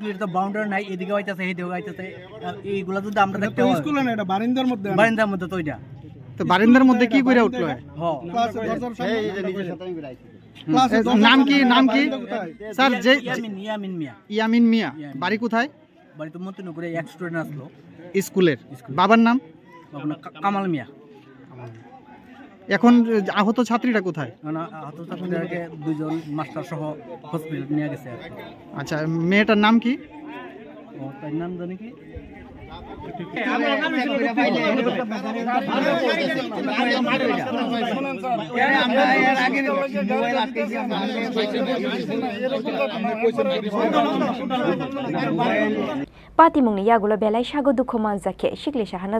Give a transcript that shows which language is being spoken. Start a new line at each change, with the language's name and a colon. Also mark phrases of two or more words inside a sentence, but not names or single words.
Bangla: এটা তো বাউন্ডারি নাই এদিকে হইতাছে এইদিকে হইতাছে এইগুলা যদি আমরা দেখতে হয় স্কুলে না এটা বারান্দার মধ্যে তো এটা তো বারান্দার মধ্যে কি করে উঠলো হ্যাঁ এই যে নিজের সাথে নাম কি স্যার যে ইয়ামিন মিয়া বাড়ি কোথায় বাড়ি তো মতিনগরে এক স্টুডেন্ট আসলো স্কুলের বাবার নাম কামাল মিয়া এখন আহত ছাত্রীরা কোথায় না আহত ছাত্রীদেরকে দুজন মাস্টার সহ হসপিটাল নিয়ে গেছে আচ্ছা মেয়েটার নাম কি ও তার নাম জানি কি
Kok Borok: Patimungni yagulo belai shago dukho manjake shikli shahanas